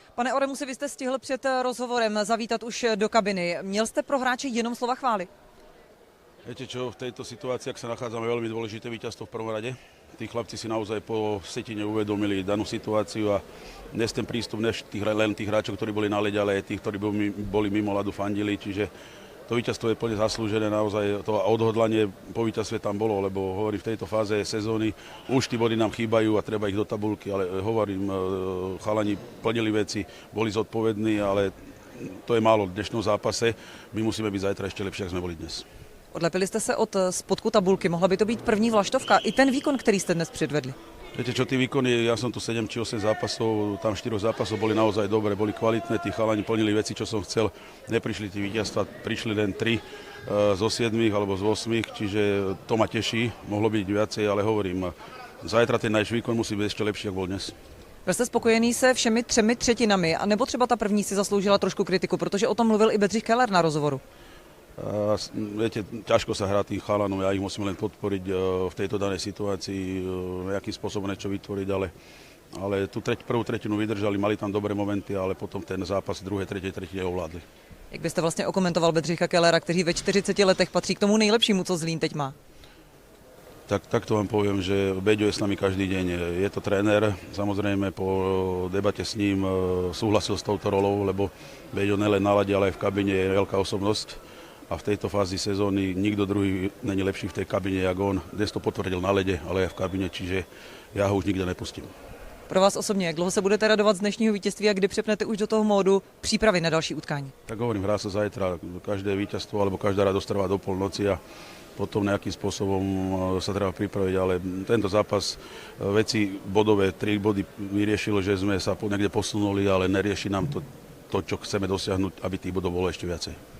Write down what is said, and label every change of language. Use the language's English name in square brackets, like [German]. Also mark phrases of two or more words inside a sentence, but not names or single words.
[Czech] Pane Oremusi, vy jste stihl před rozhovorem zavítat už do kabiny. Měl jste pro hráče jenom slova chvály? [Slovak] Viete čo, v tejto situácii, ak sa nachádzame, veľmi dôležité víťazstvo v prvom rade. Tí chlapci si naozaj po setine uvedomili danú situáciu a dnes ten prístup len tých hráčov, ktorí boli na lede, ale aj tých, ktorí boli mimo ľadu, fandili, čiže to víťazstvo je plne zaslúžené, naozaj to odhodlanie po víťazstve tam bolo, lebo hovorím, v tejto fáze sezóny už tí body nám chýbajú a treba ich do tabulky, ale hovorím, chalani plnili veci, boli zodpovední, ale to je málo v dnešnom zápase, my musíme byť zajtra ešte lepšie, ako sme boli dnes. [Czech] Odlepili jste se od spodku tabulky, mohla by to být první vlaštovka, i ten výkon, který jste dnes předvedli. [Slovak] Viete čo, tí výkony, ja som tu 7 či 8 zápasov, tam 4 zápasov boli naozaj dobré, boli kvalitné, tí chalani plnili veci, čo som chcel, neprišli tí víťazstva, prišli len 3 zo 7 alebo z 8, čiže to ma teší, mohlo byť viacej, ale hovorím, zajtra ten náš výkon musí byť ešte lepší, ako bol dnes. [Czech] Byl jste spokojený se všemi 3 třetinami, anebo třeba ta první si zasloužila trošku kritiku, protože o tom mluvil i Bedřich Keller na rozhovoru? [Slovak] Viete, ťažko sa hrá tým chalanom, ja ich musím len podporiť v tejto danej situácii, nejakým spôsobom niečo vytvoriť, ale tú prvú tretinu vydržali, mali tam dobré momenty, ale potom ten zápas druhé, tretej tretine ovládli. [Czech] Jak byste vlastně okomentoval Bedřicha Kellera, který ve 40 letech patří k tomu nejlepšímu, co Zlín teď má? [Slovak] Tak to vám poviem, že Beďo je s nami každý deň. Je to tréner, samozrejme po debate s ním súhlasil s touto rolou, lebo Beďo nelen na lade, ale aj v kabine je veľká osobnosť. A v tejto fázi sezóny nikto druhý není lepší v tej kabine, jak on. Dnes to potvrdil na lede, ale aj v kabine, čiže ja ho už nikde nepustím. [Czech] Pro vás osobně, jak dlouho se budete radovat z dnešního vítězství a kdy přepnete už do toho módu přípravy na další utkání? [Slovak] Tak hovorím, hrá sa zajtra. Každé víťazstvo alebo každá radosť trvá do polnoci a potom nejakým spôsobom sa treba pripraviť, ale tento zápas veci bodové, 3 body vyriešilo, že sme sa niekde posunuli, ale nerieši nám to, čo chceme dosiahnuť, aby tých bodov bolo ešte viacej.